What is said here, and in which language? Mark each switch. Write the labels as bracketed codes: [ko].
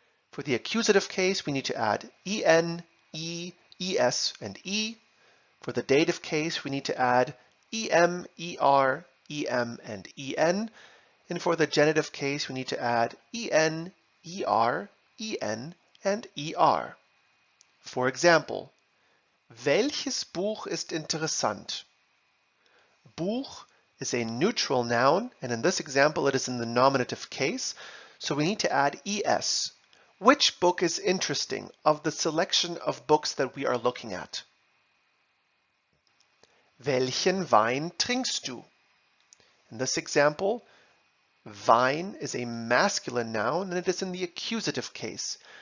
[en] For the accusative case, we need to add en, es, and e. For the dative case, we need to add em, and en. And for the genitive case, we need to add en, and er. For example, [de] welches Buch ist interessant? [en] Buch is a neutral noun, and in this example, it is in the nominative case, so we need to add es. Which book is interesting of the selection of books that we are looking at? [de] Welchen Wein trinkst du? [en] In this example, Wein is a masculine noun and it is in the accusative case.